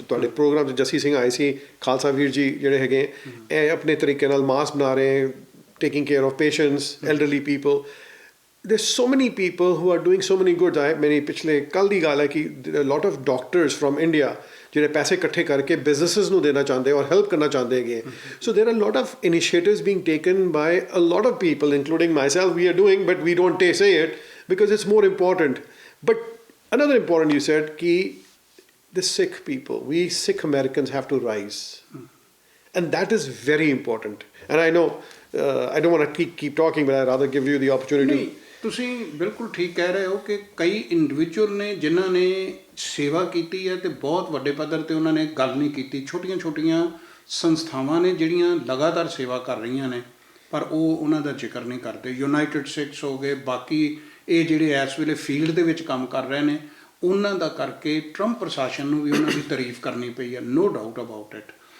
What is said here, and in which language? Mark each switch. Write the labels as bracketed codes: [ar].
[pa] ਤੁਹਾਡੇ ਪ੍ਰੋਗਰਾਮ 'ਚ ਜੱਸੀ ਸਿੰਘ ਆਏ ਸੀ, ਖਾਲਸਾ ਵੀਰ ਜੀ ਜਿਹੜੇ ਹੈਗੇ ਇਹ ਆਪਣੇ ਤਰੀਕੇ ਨਾਲ ਮਾਸਕ ਬਣਾ ਰਹੇ, [en] taking care of patients, elderly people. There's so many people who are doing so many good. [pa] मेरी पिछले कल दी गाल है कि [en] there are a lot of doctors from India [pa] ਜਿਹੜੇ ਪੈਸੇ ਇਕੱਠੇ ਕਰਕੇ businesses ਨੂੰ ਦੇਣਾ ਚਾਹੁੰਦੇ ਔਰ help ਕਰਨਾ ਚਾਹੁੰਦੇ ਹੈਗੇ. [en] So there are a lot of initiatives being taken by a lot of people, including myself, we are doing, but we don't say it because it's more important. But another important, you said, कि the Sikh people, we Sikh Americans have to rise. And that is very important. And I know, I don't want to keep talking, but I'd rather give you the opportunity. [pa] ਤੁਸੀਂ ਬਿਲਕੁਲ ਠੀਕ ਕਹਿ ਰਹੇ ਹੋ ਕਿ ਕਈ individual ਨੇ ਜਿਨ੍ਹਾਂ ਨੇ ਸੇਵਾ ਕੀਤੀ ਹੈ ਤੇ ਬਹੁਤ ਵੱਡੇ ਪੱਧਰ ਤੇ ਉਹਨਾਂ ਨੇ ਗੱਲ ਨਹੀਂ ਕੀਤੀ. ਛੋਟੀਆਂ ਸੰਸਥਾਵਾਂ ਨੇ ਜਿਹੜੀਆਂ ਲਗਾਤਾਰ ਸੇਵਾ ਕਰ ਰਹੀਆਂ ਨੇ ਪਰ ਉਹ ਉਹਨਾਂ ਦਾ ਜ਼ਿਕਰ ਨਹੀਂ ਕਰਦੇ. ਯੂਨਾਈਟਿਡ ਸਿਕਸ ਹੋ ਗਏ, ਬਾਕੀ ਇਹ ਜਿਹੜੇ ਇਸ ਵੇਲੇ ਫੀਲਡ ਦੇ ਵਿੱਚ ਕੰਮ ਕਰ ਰਹੇ ਨੇ ਉਹਨਾਂ ਦਾ ਕਰਕੇ ਟਰੰਪ ਪ੍ਰਸ਼ਾਸਨ ਨੂੰ ਵੀ ਉਹਨਾਂ ਦੀ ਤਾਰੀਫ ਕਰਨੀ ਪਈ ਹੈ, [en] No doubt about it.